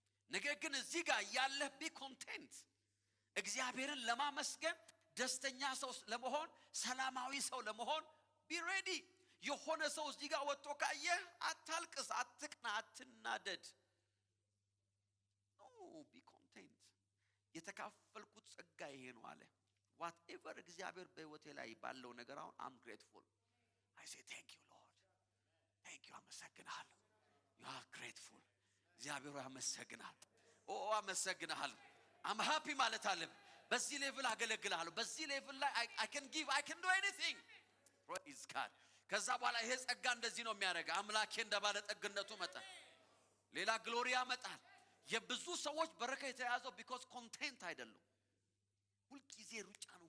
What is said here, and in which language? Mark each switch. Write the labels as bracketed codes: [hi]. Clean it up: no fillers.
[am] ነገር ግን እዚህ ጋር ያለህ [en] ቢ ኮንቴንት [am] እግዚአብሔርን ለማመስገን ደስተኛ ሰው ለመሆን ሰላማዊ ሰው ለመሆን [en] ቢ ሬዲ። [am] የሆነ ሰው እዚህ ጋር ወጥቶ ካየህ አታልቅስ፣ አትቅና፣ አትናደድ። [en] ኖ ቢ ኮንቴንት። [am] የተካፈልኩት ጸጋ ይሄ ነው አለ። whatever እግዚአብሔር በህይወቴ ላይ ባለው ነገር አሁን [en] I'm grateful. I say thank you Lord. thank you [am] አመሰግናለሁ። [en] you are grateful. [am] እግዚአብሔር አመሰግናለሁ። አመሰግናለሁ። [en] I'm happy [am] ማለት አለብህ። በዚህ ሌቭል አገለግልሃለሁ። በዚህ ሌቭል ላይ [en] I can give, I can do anything. praise God። [am] ከዛ በኋላ ይሄ ጸጋ እንደዚህ ነው የሚያደርገው። አምላኬ እንደባለ ጠግነቱ መጣ ሌላ ግሎሪ ያመጣል። የብዙ ሰዎች በረከት የተያዘው [en] because content [am] አይደሉም። ሁልጊዜ ሩጫ